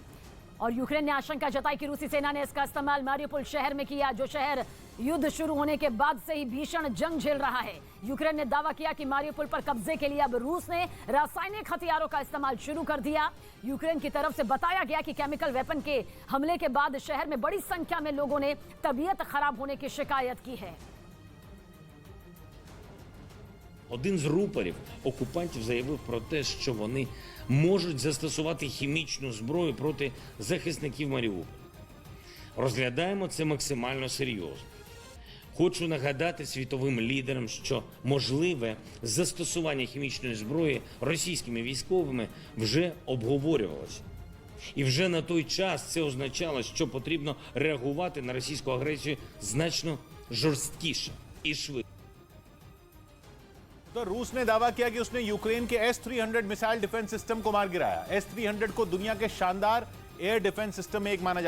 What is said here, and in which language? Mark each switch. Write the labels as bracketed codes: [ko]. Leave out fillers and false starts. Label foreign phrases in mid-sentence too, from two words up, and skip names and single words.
[hi] और यूक्रेन ने आशंका जताई कि रूसी सेना ने इसका इस्तेमाल मारियोपोल शहर में किया, जो शहर युद्ध शुरू होने के बाद से ही भीषण जंग झेल रहा है। यूक्रेन ने दावा किया कि मारियोपोल पर कब्जे के लिए अब रूस ने रासायनिक हथियारों का इस्तेमाल शुरू कर दिया। यूक्रेन की तरफ से बताया गया कि [en] chemical weapon [hi] के हमले के बाद शहर में बड़ी संख्या में लोगों ने तबीयत खराब होने की शिकायत की है। [uk] Один з рупорів окупантів заявив про те, що вони можуть застосувати хімічну зброю проти захисників Маріуполя. Розглядаємо це максимально серйозно. Хочу нагадати світовим лідерам, що можливе застосування хімічної зброї російськими військовими вже обговорювалося. І вже на той час це означало, що потрібно реагувати на російську агресію значно жорсткіше і швидше. [hi] तो रूस ने दावा किया कि उसने यूक्रेन के S-300 [en] missile defence system [hi] को मार गिराया। S-300 को दुनिया के शानदार [en] air defence system [hi] में एक माना जाता है।